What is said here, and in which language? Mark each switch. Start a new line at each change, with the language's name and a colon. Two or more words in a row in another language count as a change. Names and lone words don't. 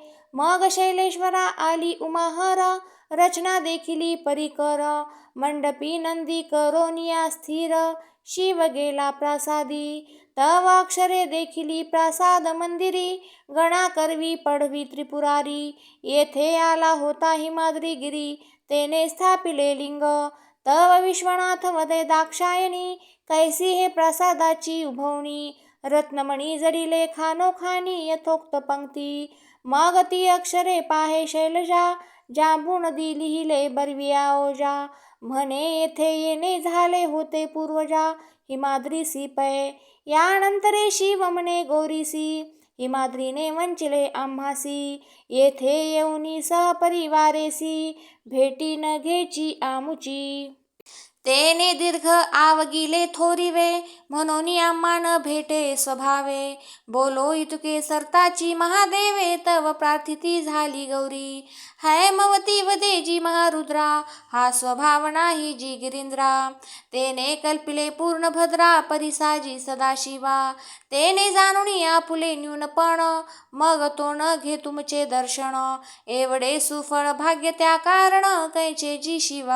Marathi: मग शैलेश्वरा आली उमाहर रचना देखिली परिकर. मंडपी नंदी करोनिया स्थिर शिव गेला प्रासादी. तव अक्षरे देखिली प्रासाद मंदिरी गणा करवी पडवी त्रिपुरारी. येथे आला होता हिमाद्री गिरी तेने स्थापिले लिंग. तव विश्वनाथ वदे दाक्षायणी कैसी हे प्रासादाची उभवणी. रत्नमणी जडिले खानोखानी यथोक्त पंक्ती. मग ती अक्षरे पाहे शैलजा जांबून दी लिहिले बरविया ओजा. म्हणे येथे येणे झाले होते पूर्वजा हिमाद्रीसी पै. यानंतरे शिव म्हणे गौरीसी हिमाद्रीने वंचिले आम्हासी. येथे येऊनी सहपरिवारेसी भेटी न घेची आमुची. तेने दीर्घ आवगिले थोरिवे म्हणून आम्हा न भेटे स्वभावे. बोलो इतुके सरताची महादेवे तव प्रार्थिती झाली गौरी. हैमवती वदेजी महारुद्रा हा स्वभाव नाही जी गिरिंद्रा. तेने कल्पिले पूर्ण भद्रा परिसाजी सदाशिवा. तेने जाणून आपुले न्यूनपण मग तो न घे तुमचे दर्शन. एवढे सुफळ भाग्य त्या कारण कैचे जी शिवा.